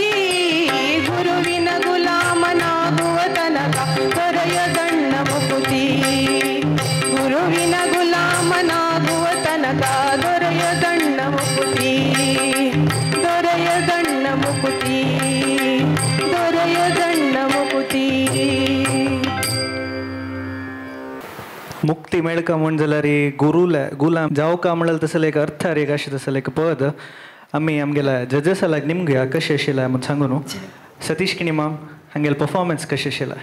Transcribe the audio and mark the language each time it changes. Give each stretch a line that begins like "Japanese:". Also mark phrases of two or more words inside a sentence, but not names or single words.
Kannada: ಗುರುವಿನ ಗುಲಾಮನಾಗುವ ತನಕ ದೊರೆಯದಣ್ಣ ಮುಕುತಿ. ಗುರುವಿನ ಗುಲಾಮನಾಗುವ ತನಕ ದೊರೆಯದಣ್ಣ ಮುಕುತಿ, ದೊರೆಯದಣ್ಣ ಮುಕುತಿ, ದೊರೆಯದಣ್ಣ ಮುಕುತಿ.
Konkani: मुक्ती मेळका म्हणजल्यार गुरुला गुलाम जाव का म्हणल्यार तसले एक अर्थ रे कशें तसले एक पद आमी आमगेल्या जजेसालाक निमगे कशें आशिल्लें म्हणून सांगू न्हू. सतीश किणी माम हांगेल परफॉर्मन्स कशें आशिल्लें?